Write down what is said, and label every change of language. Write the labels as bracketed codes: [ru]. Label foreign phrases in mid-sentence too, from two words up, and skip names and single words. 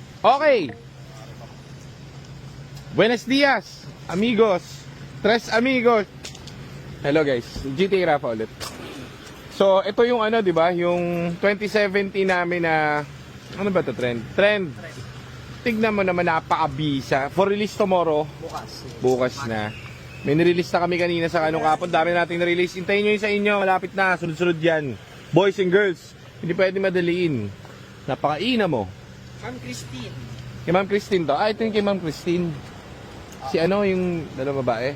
[es] Okay. Buenos dias, amigos. Tres amigos. [en] Hello guys, GTA Rafa ulit. [tl] So, ito yung ano, 'di ba? Yung 2017 namin na ano ba 'to, Trend. Tignan mo naman, napaka-bisa. [en] For release tomorrow. [tl] Bukas na. May nirelease na kami kanina sa kanong kapon. Dami nating nirelease. Hintayin nyo yun sa inyo. Malapit na. Sunod-sunod yan. [en] Boys and girls. [tl] Hindi pwede madaliin. Napakaina mo. Ma'am Christine. Kay Ma'am Christine to. Ah, ito yung kay Ma'am Christine. Si ano yung dalawang babae?